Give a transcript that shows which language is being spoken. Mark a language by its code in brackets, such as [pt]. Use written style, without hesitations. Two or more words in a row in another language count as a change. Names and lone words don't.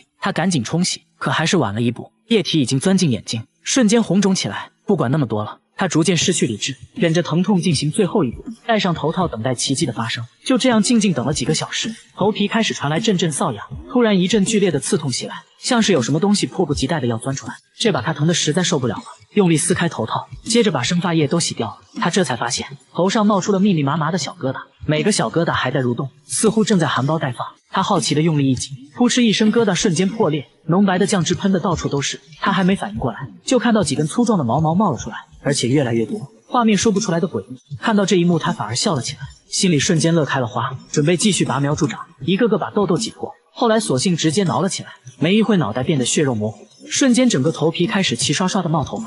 [zh] 他趕緊沖洗，可還是晚了一步，液體已經鑽進眼睛，瞬間紅腫起來。不管那麼多了，他逐漸失去理智，忍着疼痛進行最後一步，戴上頭套等待奇蹟的發生。就這樣靜靜等了幾個小時，頭皮開始傳來陣陣瘙癢，突然一陣劇烈的刺痛襲來，像是有什麼東西迫不及待的要鑽出來，這把他疼得實在受不了了，用力撕開頭套，接着把生髮液都洗掉了。他這才發現頭上冒出了密密麻麻的小疙瘩，每個小疙瘩還在蠕動，似乎正在含苞待放。他好奇地用力一擠，撲哧一聲，疙瘩瞬間破裂，濃白的醬汁噴得到處都是。他還沒反應過來，就看到幾根粗壯的毛冒了出來，而且越來越多，畫面說不出來的詭異。看到這一幕，他反而笑了起來，心裡瞬間樂開了花，準備繼續拔苗助長，一個個把痘痘擠破。後來索性直接撓了起來，沒一會腦袋變得血肉模糊，瞬間整個頭皮開始齊刷刷的冒頭髮。